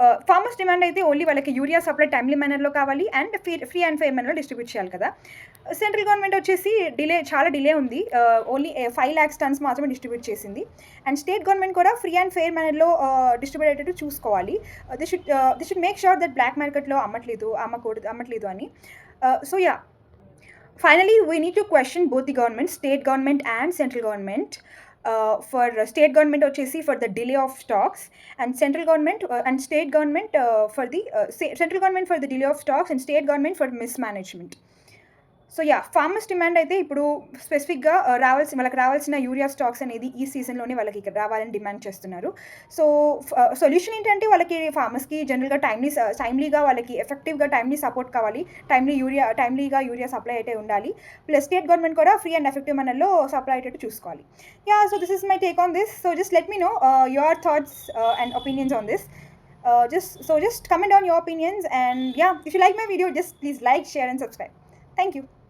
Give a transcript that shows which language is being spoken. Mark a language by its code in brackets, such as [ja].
[te] Farmers demand అయితే only వాళ్ళకి urea supply timely మేనర్‌లో కావాలి and free and fair మేనర్‌లో distribute చేయాలి కదా! సెంట్రల్ గవర్నమెంట్ వచ్చేసి చాలా డిలే ఉంది. ఓన్లీ 5,00,000 టన్స్ మాత్రమే డిస్ట్రిబ్యూట్ చేసింది. అండ్ స్టేట్ గవర్నమెంట్ కూడా ఫ్రీ అండ్ ఫెయిర్ మేనర్‌లో డిస్ట్రిబ్యూట్ అయ్యేటట్టు చూసుకోవాలి. [en] they should make sure that black మార్కెట్‌లో [te] అమ్మట్లేదు అని. [en] So yeah! Finally, we need to question both the government, state government and central government. For state government వచ్చేసి for the delay of stocks, and central government and state government central government for the delay of stocks and state government for mismanagement. [te] So yeah! Farmers demand అయితే ఇప్పుడు స్పెసిఫిక్‌గా వాళ్ళకి రావాల్సిన urea stocks అనేది ఈ సీజన్‌లోనే వాళ్ళకి ఇక్కడ రావాలని డిమాండ్ చేస్తున్నారు. సో, సొల్యూషన్ ఏంటంటే వాళ్ళకి ఫార్మర్స్‌కి జనరల్‌గా టైమ్లీగా వాళ్ళకి ఎఫెక్టివ్‌గా టైమ్లీ సపోర్ట్ కావాలి. టైమ్లీగా యూరియా సప్లై అయితే ఉండాలి. ప్లస్ స్టేట్ గవర్నమెంట్ కూడా ఫ్రీ అండ్ ఎఫెక్టివ్ మేనర్‌లో సప్లై అయ్యేటట్టు చూసుకోవాలి. Yeah! [en] So, this is my take on this. So, just let me know your thoughts and opinions on this. Just comment on your opinions, and yeah, if you like my video, just please like, share and subscribe. Thank you.